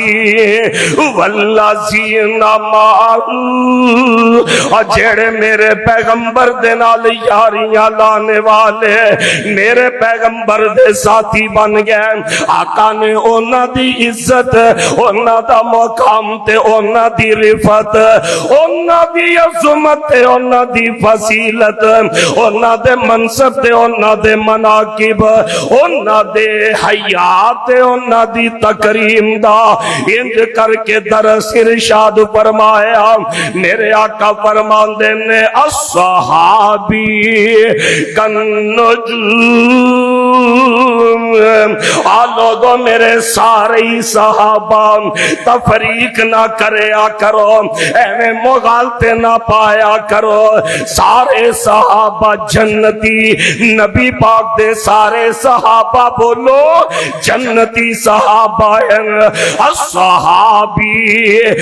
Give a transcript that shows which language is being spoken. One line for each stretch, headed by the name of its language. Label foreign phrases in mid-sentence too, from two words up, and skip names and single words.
Arabic: والذين معه,
Punjabi: اور جیہڑے میرے پیغمبر دے نال یاریاں لانے والے میرے پیغمبر دے ساتھی بن گئے. آقا نے انہاں دی عزت، انہاں دا مقام تے انہاں دی رفعت، انہاں دی عظمت تے انہاں دی فصیلت انہاں دے منصب تے انہاں دے مناقب انہاں دے حیات تے انہاں دی تکریم دا انج کر کے درس ارشاد فرمایا میرے آقا فرماندے نے الصحابی لوگوں میرے سارے صحابہ تفریق نہ کریا کرو ایویں مغالطے نہ پایا کرو سارے صحابہ جنتی نبی پاک دے سارے صحابہ بولو جنتی صحابہ ہیں الصحابی